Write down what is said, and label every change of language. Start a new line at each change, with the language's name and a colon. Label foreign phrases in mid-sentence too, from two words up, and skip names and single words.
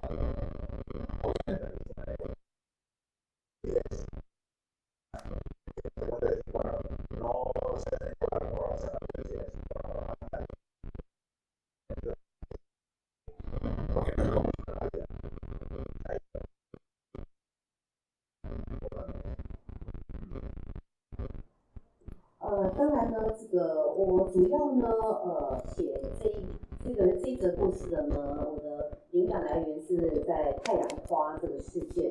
Spanish: Obviamente, bueno, no se debe llevar por las apariencias, porque no es lo mismo la vida.
Chinese: 当然呢，我主要呢，写这则故事的呢，我的灵感来源是在太阳花这个事件。